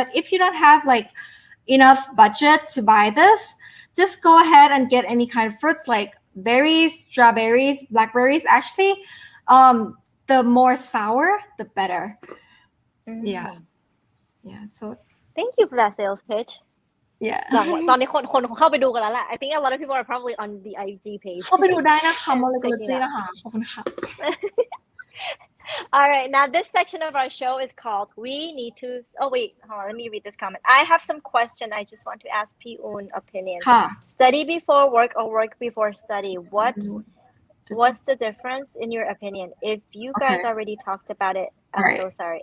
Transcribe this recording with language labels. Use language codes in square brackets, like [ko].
[en] But if you don't have like enough budget to buy this, just go ahead and get any kind of fruits like berries, strawberries, blackberries. Actually, the more sour, the better. Yeah. So thank you for that sales pitch. Yeah. [th] ตอนนี้คนเข้าไปดูกันแล้วแหละ [en] I think a lot of people are probably on the IG page. [th] เข้าไปดูได้นะคะ Molecology นะคะขอบคุณค่ะ [en] All right, now this section of our show is called We Need to. Oh wait, hold on, let me read this comment. I have some question. I just want to ask Pi-un opinion. Study before work or work before study. What's the difference in your opinion? If you guys already talked about it, I'm so sorry.